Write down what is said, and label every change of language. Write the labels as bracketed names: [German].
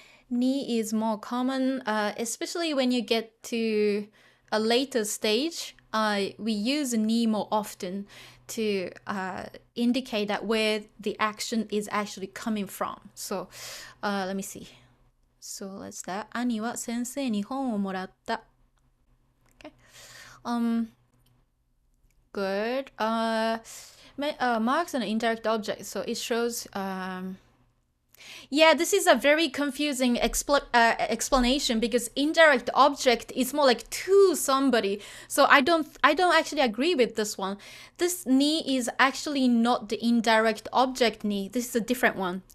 [English] Ni is more common, especially when you get to a later stage. We use ni more often to indicate that where the action is actually coming from. So let me see. So let's start. [Japanese] 兄は先生に本をもらった. [English] Okay. Good. Marks an indirect object, so it shows. Yeah, this is a very confusing explanation because indirect object is more like to somebody. So I don't actually agree with this one. This ni is actually not the indirect object ni. This is a different one.